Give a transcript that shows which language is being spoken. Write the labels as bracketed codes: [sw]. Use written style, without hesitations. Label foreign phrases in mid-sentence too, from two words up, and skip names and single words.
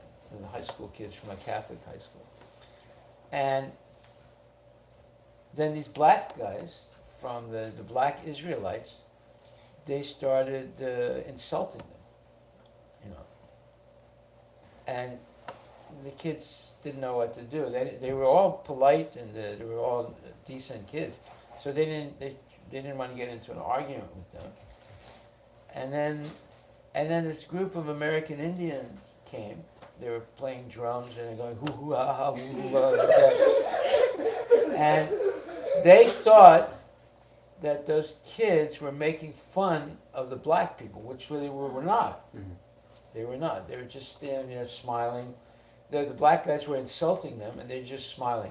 [en] The high school kids from a Catholic high school. And then these black guys from the Black Israelites, they started insulting them, And the kids didn't know what to do. They were all polite and they were all decent kids, so they didn't want to get into an argument with them. And then this group of American Indians came. They were playing drums and they're going hoo hoo ha ha hoo hoo ha, like that. And they thought that those kids were making fun of the black people, which they were not. Mm-hmm. They were not. They were just standing there smiling. The black guys were insulting them, and they were just smiling.